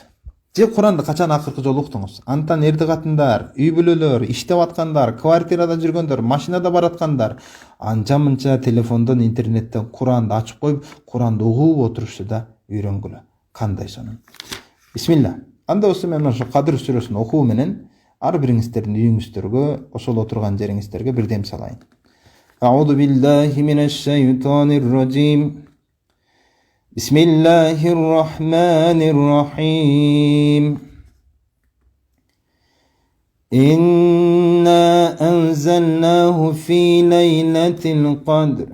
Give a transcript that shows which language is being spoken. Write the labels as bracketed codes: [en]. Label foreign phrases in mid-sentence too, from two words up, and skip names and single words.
[ky] Же Куранды качан акыркы жолу уктуңуз? Антан эрди катындар, үй бүлөлөр, иштеп аткандар, квартирада жүргөндөр, машинада бараткандар, анча-мынча телефондон, интернеттен Куранды ачып коюп, Куранды угуп отурушты да үйрөнгүлө. Кандай сонун. Бисмилlah. Анда болсо мен ошо Кадыр сүрөсүн окуу менен ар бириңиздердин үйүңүздөргө, ошол отурган жериңиздерге бир дем салайын. [ar] أعوذ بالله من الشيطان الرجيم. بسم الله الرحمن الرحيم. إنا أنزلناه في ليلة القدر.